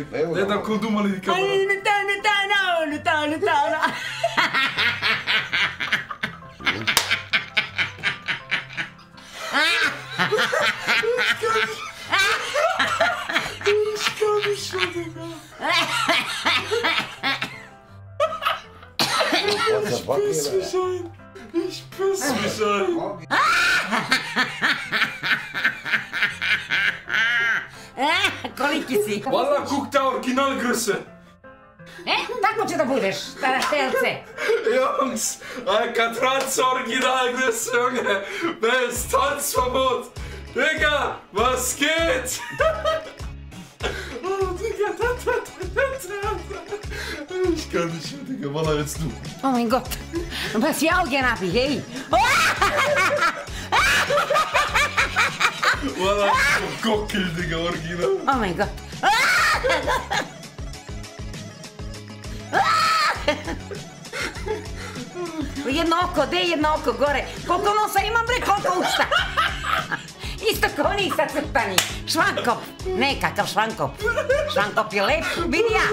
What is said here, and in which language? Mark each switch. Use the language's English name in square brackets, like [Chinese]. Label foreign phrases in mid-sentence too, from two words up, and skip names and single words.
[German] Ja, dann komm du mal in die Kamera. Ich kann nicht schon, Digga. Ich piss mich ein. [Serbian] Koliki si. [German] Wallah, guck da, Originalgröße. [Serbian] Tako će da budeš, staratelce. [German] Jungs, Alcatraz Originalgröße, Junge. Best Tanzverbot. Digga, was geht? Oh, Digga, ich kann nicht mehr, Digga. Wallah, jetzt du. Oh mein Gott. Was für Augen hab ich, hey? Wallah, Gockel, Digga, Original. Oh mein Gott. [Serbian] Jedno oko gore. Koliko nosa imam, bre, koliko usta. Isto ko oni sa crtani. Švankop. Nekakav švankop. Švankop je lep, vidi ja.